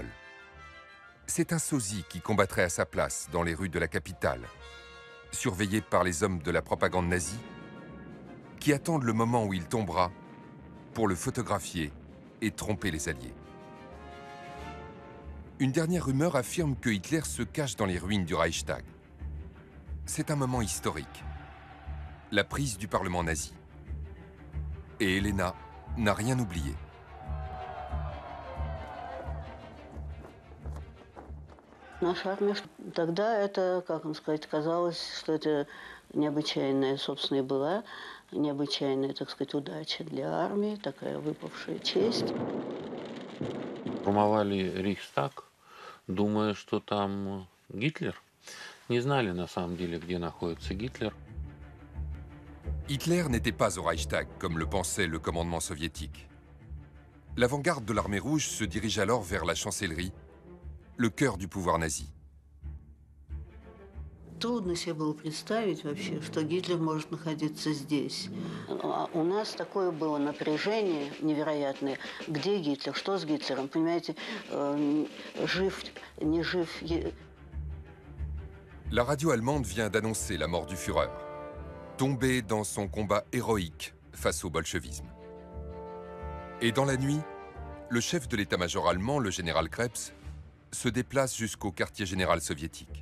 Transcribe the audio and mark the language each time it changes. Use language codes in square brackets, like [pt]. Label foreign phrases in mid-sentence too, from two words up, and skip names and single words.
[fr] C'est un sosie qui combattrait à sa place dans les rues de la capitale, surveillé par les hommes de la propagande nazie, qui attendent le moment où il tombera pour le photographier et tromper les Alliés. Une dernière rumeur affirme que Hitler se cache dans les ruines du Reichstag. C'est un moment historique, la prise du Parlement nazi. Et Elena n'a rien oublié. [ru] Наша армия тогда это, как вам сказать, казалось, что это необычайная, собственно, и была необычайная, так сказать, удача для армии, такая выпавшая честь. Штурмовали Рейхстаг, думая, что там Гитлер. Не знали на самом деле, где находится Гитлер. [fr] Hitler n'était pas au Reichstag, comme le pensait le commandement soviétique. L'avant-garde de l'armée rouge se dirige alors vers la chancellerie, le cœur du pouvoir nazi. [ru] Трудно себе было представить вообще, что Гитлер может находиться здесь. У нас такое было напряжение невероятное. Где Гитлер? Что с Гитлером? Понимаете, жив, не жив. [fr] La radio allemande vient d'annoncer la mort du Führer, tombé dans son combat héroïque face au bolchevisme. Et dans la nuit, le chef de l'état-major allemand, le général Krebs, se déplace jusqu'au quartier général soviétique.